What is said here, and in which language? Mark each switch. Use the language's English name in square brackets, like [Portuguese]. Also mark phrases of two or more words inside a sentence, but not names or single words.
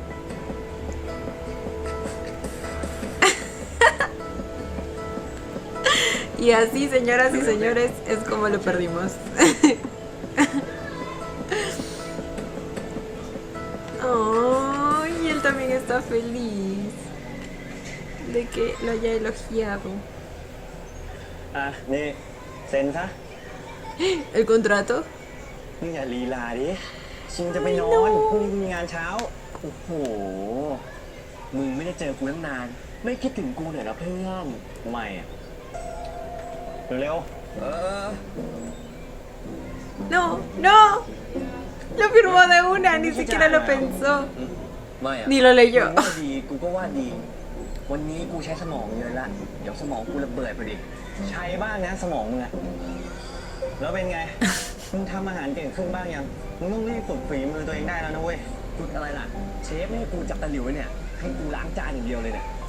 [Spanish] Y así, señoras y señores, es como lo perdimos. Ay, él también está feliz de que lo haya elogiado. [Thai] อ่ะนี่เซ็นซะ [Spanish] ¿El contrato? [Thai] มึงอย่าลีลาดิชิงจะไปนอน พรุ่งนี้มีงานเช้า โอ้โห มึงไม่ได้เจอกูตั้งนาน ไม่คิดถึงกูหน่อยเหรอเพื่อนไม่อะเร็วๆ [Spanish] No, no. Lo firmó de una, ni siquiera lo pensó. [Thai] ไม่อะ [Spanish] Ni lo [Thai] กู [Spanish] leyó. [Thai] ว่าดี กูก็ว่าดี วันนี้กูใช้สมองเยอะละ เดี๋ยวสมองกูระเบิดพอดี ใช้บ้างนะสมองมึงอะแล้วเป็นไง มึงทำอาหารเก่งขึ้นบ้างยัง มึงต้องรีบฝึกฝีมือตัวเองได้แล้วนะเว้ยฝึกอะไรล่ะ เชฟไม่ให้กูจับตะหลิวเนี่ย ให้กูล้างจานอย่างเดียวเลยเนี่ย